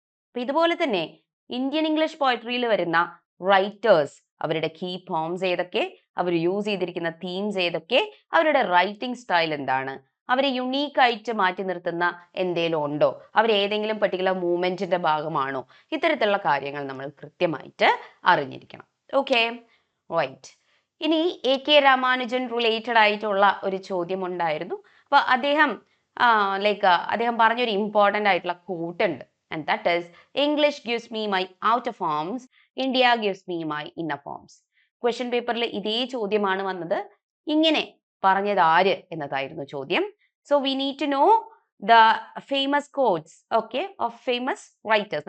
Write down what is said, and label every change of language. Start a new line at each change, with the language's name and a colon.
Malayalam: അപ്പൊ ഇതുപോലെ തന്നെ ഇന്ത്യൻ ഇംഗ്ലീഷ് പോയട്രിയിൽ വരുന്ന റൈറ്റേഴ്സ് അവരുടെ കീ പോംസ് ഏതൊക്കെ, അവർ യൂസ് ചെയ്തിരിക്കുന്ന തീംസ് ഏതൊക്കെ, അവരുടെ റൈറ്റിംഗ് സ്റ്റൈൽ എന്താണ്, അവരെ യുണീക്ക് ആയിട്ട് മാറ്റി നിർത്തുന്ന എന്തെങ്കിലും ഉണ്ടോ, അവർ ഏതെങ്കിലും പെർട്ടിക്കുലർ മൂവ്മെന്റിന്റെ ഭാഗമാണോ, ഇത്തരത്തിലുള്ള കാര്യങ്ങൾ നമ്മൾ കൃത്യമായിട്ട് അറിഞ്ഞിരിക്കണം. Okay, right. ഇനി AK രാമാനുജൻ റിലേറ്റഡ് ആയിട്ടുള്ള ഒരു ചോദ്യം ഉണ്ടായിരുന്നു. അപ്പൊ അദ്ദേഹം അദ്ദേഹം പറഞ്ഞൊരു ഇമ്പോർട്ടൻ്റ് ആയിട്ടുള്ള കോട്ട് ഉണ്ട്,
English: and that is English gives me my outer forms, India gives me my inner forms.
Malayalam: Question പേപ്പറിൽ ഇതേ ചോദ്യമാണ് വന്നത്. ഇങ്ങനെ പറഞ്ഞത് ആര് എന്നതായിരുന്നു ചോദ്യം.
English: So we need to know the famous quotes of famous writers.